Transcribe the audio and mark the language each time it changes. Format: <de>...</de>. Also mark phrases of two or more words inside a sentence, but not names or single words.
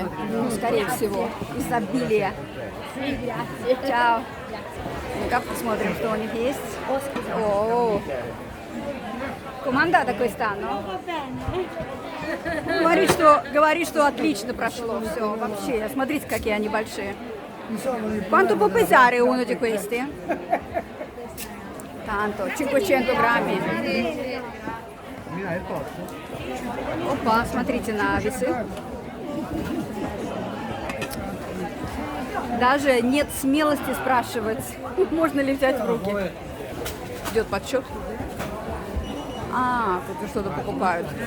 <ru>Ну, скорее всего, изобилие. Чао. Ну-ка, посмотрим, что у них есть. О, команда quest'anno? Говорит, что отлично прошло все вообще. Смотрите, какие они большие.</ru> <it>Quanto può pesare uno di questi? Tanto, 500 grammi.</it> <ru>Опа, смотрите на весы. Даже нет смелости спрашивать, можно ли взять в руки. Идет подсчет. А, тут что-то покупают.</ru>